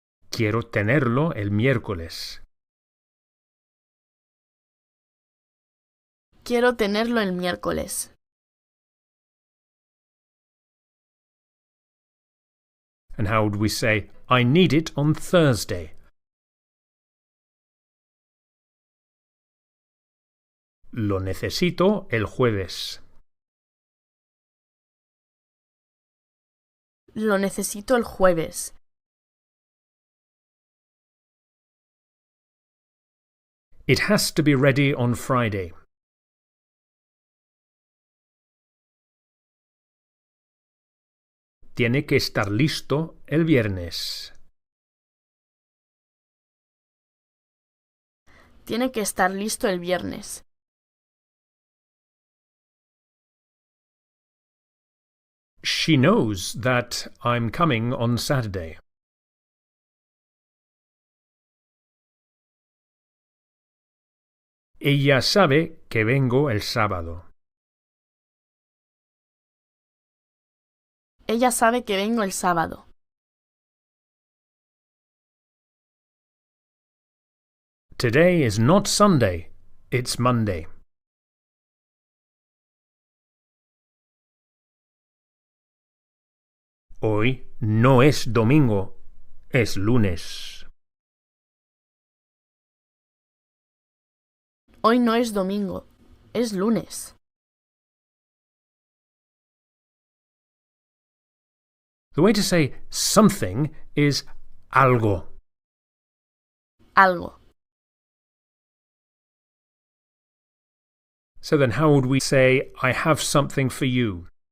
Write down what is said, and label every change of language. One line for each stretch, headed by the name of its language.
Spanish: Quiero tenerlo el miércoles. Quiero tenerlo el miércoles.
English: And how would we say, I need it on Thursday?
Spanish: Lo necesito el jueves. Lo necesito el jueves.
English: It has to be ready on Friday.
Spanish: Tiene que estar listo el viernes. Tiene que estar listo el viernes.
English: She knows that I'm coming on Saturday.
Spanish: Ella sabe que vengo el sábado. Ella sabe que vengo el sábado.
English: Today is not Sunday, it's Monday.
Spanish: Hoy no es domingo, es lunes. Hoy no es domingo, es lunes.
English: The way to say something is algo.
Spanish: Algo.
English: So then how would we say, I have something for you?